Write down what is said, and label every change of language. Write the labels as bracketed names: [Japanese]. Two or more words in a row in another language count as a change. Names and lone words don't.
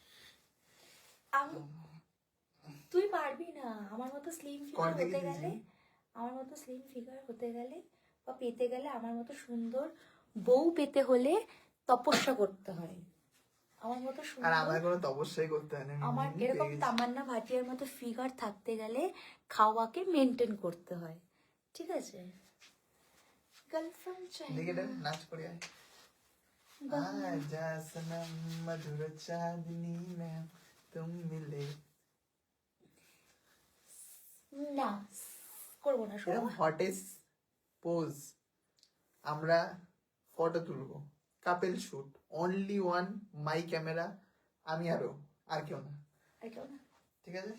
[Bangla] তুই পারবি না আমার মতো [English] slim figure [Bangla] হতে গেলে, আমার মতো [English] slim figure [Bangla] হতে গেলে বা পেতে গেলে, আমার মতো সুন্দর বউ পেতে হলে তপস্যা করতে হয়। আমার মতো সুন্দর, আর আমার কোনো তপস্যাই করতে হয় না। আমার এরকম তামান্না ভাটিয়ার মতো ফিগার থাকতে গেলে খাওয়াকে মেনটেন করতে হয়, ঠিক আছে? গার্লফ্রেন্ড চাই দেখে দেন, নাচ করে আয়। [Hindi] आजा सनम मधुर चांदनी में तुम मिले। [Bangla] না করবো না, এরকম [English] hottest pose [Bangla] আমরা ফটো তুলবো, [English] couple shoot, only one, my camera, [Bangla] আমি আর কেউ না, ঠিক আছে?